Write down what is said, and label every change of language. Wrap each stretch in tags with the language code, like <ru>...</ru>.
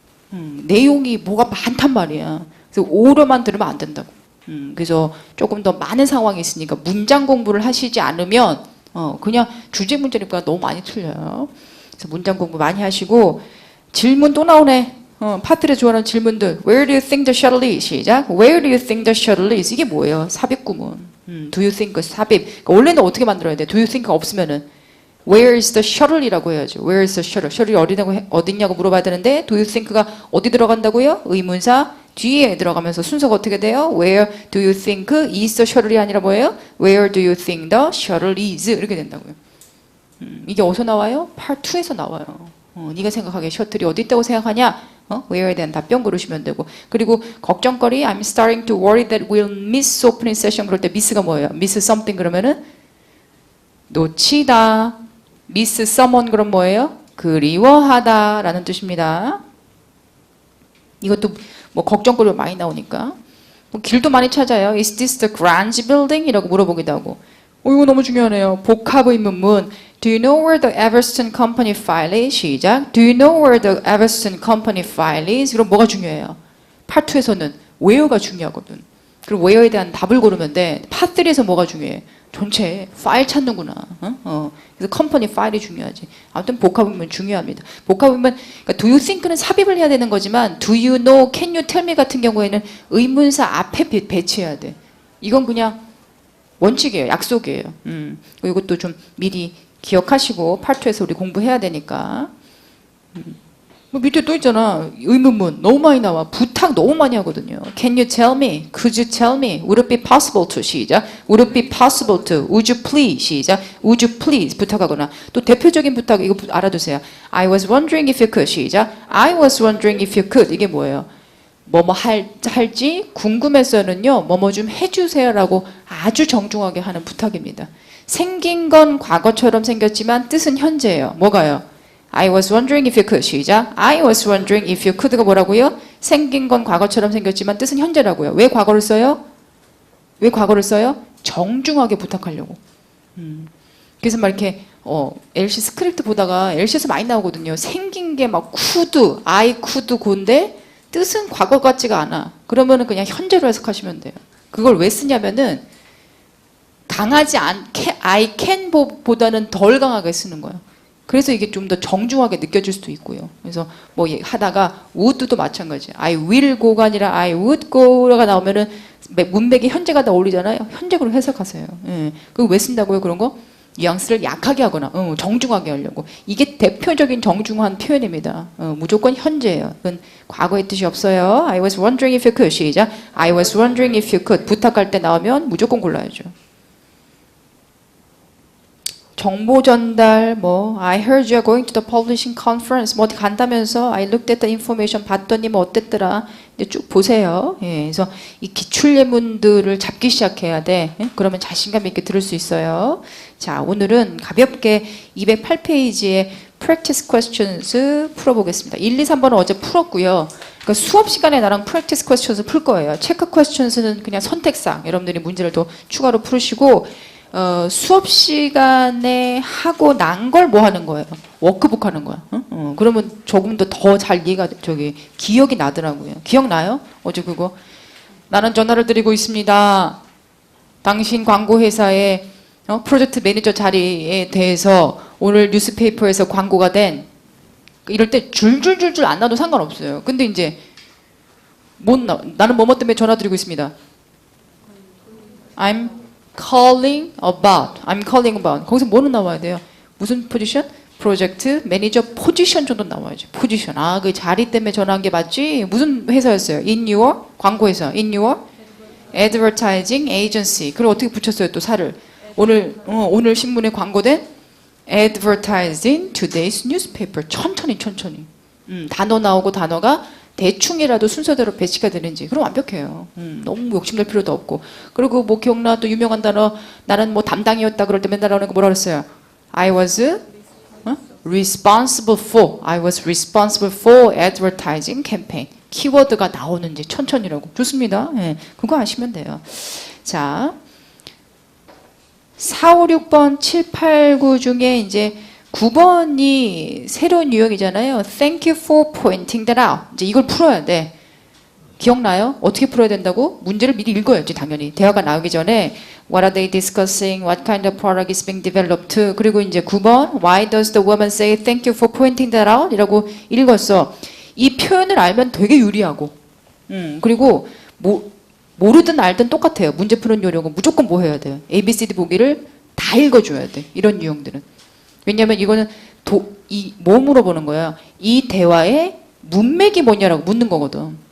<ko>내용이 뭐가 많단 말이야. 그래서 오로만 들으면 안 된다고. 그래서 조금 더 많은 상황이 있으니까 문장 공부를 하시지 않으면 그냥 주제 문제니까 너무 많이 틀려요. 그래서 문장 공부 많이 하시고. 질문 또 나오네. 파트에 좋아하는 질문들.</ko> <en>Where do you think the shuttle is?</en> <ko>시작.</ko> <en>Where do you think the shuttle is?</en> <ko>이게 뭐예요? 삽입구문.</ko> <en>Do you think</en> <ko>삽입. 그러니까 원래는 어떻게 만들어야 돼? Do you think가 없으면은</ko> <en>Where is the shuttle</en> <ko>이라고 해야죠.</ko> <en>Where is the shuttle?</en> <ko>셔틀이 어디냐고 물어봐야 되는데</ko> <en>do you think</en> <ko>가 어디 들어간다고요? 의문사 뒤에 들어가면서 순서가 어떻게 돼요?</ko> <en>Where do you think is the shuttle</en> <ko>이 아니라 뭐예요?</ko> <en>Where do you think the shuttle is?</en> <ko>이렇게 된다고요. 이게 어디서 나와요? Part 2에서 나와요. 네가 생각하기에 셔틀이 어디 있다고 생각하냐? where에 대한 답변 고르시면 되고 그리고 걱정거리</ko> <en>I'm starting to worry that we'll miss opening session</en> <ko>그럴 때 miss가 뭐예요?</ko> <en>miss something</en> <ko>그러면은 놓치다</ko> <en>miss someone</en> <ko>그럼 뭐예요? 그리워하다 라는 뜻입니다. 이것도 뭐 걱정거리가 많이 나오니까 뭐 길도 많이 찾아요.</ko> <en>Is this the Grange building?</en> <ko>이라고 물어보기도 하고 이거 너무 중요하네요. 복합 의문문</ko> <en>Do you know where the Everston Company file is?</en> <ko>시작.</ko> <en>Do you know where the Everston Company file is?</en> <ko>그럼 뭐가 중요해요? Part 2에서는 where가 중요하거든. 그럼 where에 대한 답을 고르면 돼. Part 3에서 뭐가 중요해? 전체 파일 찾는구나. 그래서 컴퍼니 파일이 중요하지. 아무튼 복합의문 중요합니다. 복합의문 그러니까</ko> <en>do you think</en> <ko>는 삽입을 해야 되는 거지만</ko> <en>do you know, can you tell me</en> <ko>같은 경우에는 의문사 앞에 배치해야 돼. 이건 그냥 원칙이에요. 약속이에요. 이것도 좀 미리 기억하시고 파트에서 우리 공부해야 되니까. 뭐 밑에 또 있잖아. 의문문 너무 많이 나와. 부탁 너무 많이 하거든요.</ko> <en>Can you tell me? Could you tell me? Would it be possible to?</en> <ko>시작.</ko> <en>Would it be possible to? Would you please?</en> <ko>시작.</ko> <en>Would you please?</en> <ko>부탁하거나 또 대표적인 부탁 이거 알아두세요.</ko> <en>I was wondering if you could.</en> <ko>시작.</ko> <en>I was wondering if you could.</en> <ko>이게 뭐예요? 뭐뭐 할지 궁금해서는요. 뭐뭐 좀 해주세요라고 아주 정중하게 하는 부탁입니다. 생긴 건 과거처럼 생겼지만 뜻은 현재예요. 뭐가요?</ko> <en>I was wondering if you could.</en> <ko>시작.</ko> <en>I was wondering if you could</en> <ko>가 뭐라고요? 생긴 건 과거처럼 생겼지만 뜻은 현재라고요. 왜 과거를 써요? 왜 과거를 써요? 정중하게 부탁하려고. 그래서 막 이렇게 LC 스크립트 보다가 LC에서 많이 나오거든요. 생긴 게 막 could,</ko> <en>I could go</en> <ko>인데 뜻은 과거 같지가 않아. 그러면은 그냥 현재로 해석하시면 돼요. 그걸 왜 쓰냐면은 강하지 않게</ko> <en>I can</en> <ko>보다는 덜 강하게 쓰는 거예요. 그래서 이게 좀 더 정중하게 느껴질 수도 있고요. 그래서 뭐 하다가 would도 마찬가지예요.</ko> <en>I will go</en> <ko>가 아니라</ko> <en>I would go</en> <ko>가 나오면은 문맥이 현재가 다 어울리잖아요. 현재로 해석하세요. 예. 그거 왜 쓴다고요? 그런 거? 뉘앙스를 약하게 하거나 정중하게 하려고. 이게 대표적인 정중한 표현입니다. 무조건 현재예요. 그건 과거의 뜻이 없어요.</ko> <en>I was wondering if you could.</en> <ko>시작.</ko> <en>I was wondering if you could.</en> <ko>부탁할 때 나오면 무조건 골라야죠. 정보 전달,</ko> <en>I heard you are going to the publishing conference.</en> <ko>어디 간다면서</ko> <en>I looked at the information</en> <ko>봤더니 어땠더라. 이제 쭉 보세요. 예, 그래서 이 기출 예문들을 잡기 시작해야 돼. 예? 그러면 자신감 있게 들을 수 있어요. 자, 오늘은 가볍게 208페이지의</ko> <en>practice questions</en> <ko>풀어보겠습니다. 1, 2, 3번은 어제 풀었고요. 그러니까 수업 시간에 나랑</ko> <en>practice questions</en> <ko>을 풀 거예요. 체크 questions는 그냥 선택사항. 여러분들이 문제를 또 추가로 풀으시고 수업 시간에 하고 난 걸 뭐 하는 거예요? 워크북 하는 거야. 그러면 조금 더 잘 이해가 기억이 나더라고요. 기억나요? 어제 그거 나는 전화를 드리고 있습니다. 당신 광고회사의 프로젝트 매니저 자리에 대해서 오늘 뉴스페이퍼에서 광고가 된 이럴 때 줄줄줄줄 안 나도 상관없어요. 근데 이제 나는 뭐뭐 때문에 전화 드리고 있습니다.</ko> <en>I'm calling about.</en> <ko>거기서 뭐는 나와야 돼요? 무슨 포지션? 프로젝트 매니저 포지션 정도 나와야죠. 포지션. 그 자리 때문에 전화한 게 맞지? 무슨 회사였어요?</ko> <en>In your</en> <ko>광고회사.</ko> <en>In your advertising agency.</en> <ko>그리고 어떻게 붙였어요? 또 살을. 오늘 신문에 광고된</ko> <en>advertising today's newspaper.</en> <ko>천천히. 단어 나오고 단어가 대충이라도 순서대로 배치가 되는지 그럼 완벽해요. 너무 욕심낼 필요도 없고. 그리고 뭐 기억나 또 유명한 단어 나는 뭐 담당이었다 그럴 때 맨날 나오는 거 뭐라 그랬어요?</ko> <en>I was responsible for advertising campaign.</en> <ko>키워드가 나오는지 천천히라고. 좋습니다. 네, 그거 아시면 돼요. 자, 4, 5, 6번, 7, 8, 9 중에 이제 9번이 새로운 유형이잖아요.</ko> <en>Thank you for pointing that out.</en> <ko>이제 이걸 풀어야 돼. 기억나요? 어떻게 풀어야 된다고? 문제를 미리 읽어야지 당연히. 대화가 나오기 전에</ko> <en>What are they discussing? What kind of product is being developed?</en> <ko>그리고 이제 9번</ko> <en>Why does the woman say thank you for pointing that out?</en> <ko>이라고 읽었어. 이 표현을 알면 되게 유리하고 그리고 모르든 알든 똑같아요. 문제 푸는 요령은 무조건 뭐 해야 돼요? ABCD 보기를 다 읽어줘야 돼. 이런 유형들은. 왜냐하면 이거는 뭐 물어보는 거야? 이 대화의 문맥이 뭐냐라고 묻는 거거든.</ko>